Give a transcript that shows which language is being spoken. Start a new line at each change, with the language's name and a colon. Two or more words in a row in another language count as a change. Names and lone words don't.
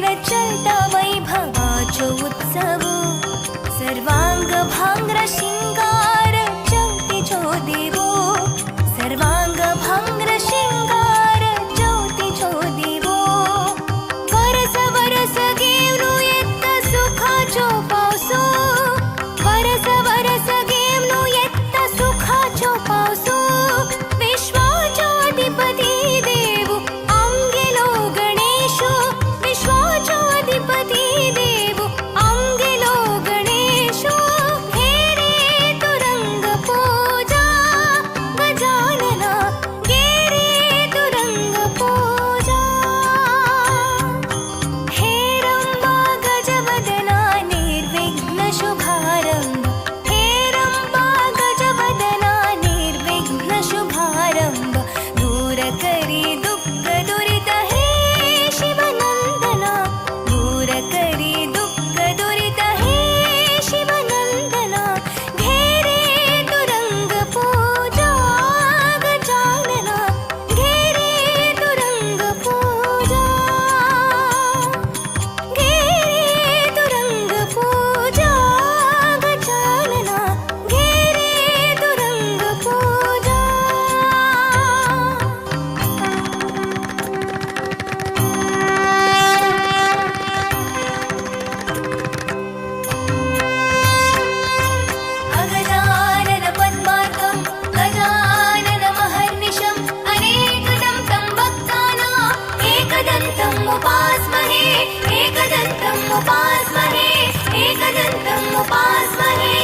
Konkani: चलता वैभवाचो उत्सव सर्वांग भांग्र शिंगार ज्योतीचो देवो सर्वांग भांग्र शिंगार ज्योतीचो देवो वरस वरस गेवनु येत्त सुखाचो पावसो वरस वरस गेवनु येत्त सुखाचो पावसो विश्वाचो अधिपती देवो आमगेलो गणेशो विश्वाचो अधिपती देवो आमगेलो गणेशो हे रे तुरंग पूजा गजानना गे रे तुरंग पूजा हे रंबा गजवदना निर्विघ्न शुभारंभ हे रंबा गजवदना निर्विघ्न शुभारंभ दूर करी दुःख दुरित हे शिवनंदना दूर करी दुःख दुरित हे शिवनंदना घे रे तुरंग पूजा गजानना घे रे तुरंग पूजा घे रे तुरंग पूजा गजानना घे रे तुरंग पूजा
Sanskrit: अगजानन पद्मार्कं गजानन महर्निशम् अनेकदं तं भक्तानाम् एकदन्तम् उपास्महे एकदन्तम् उपास्महे एकदन्तम् उपास्महे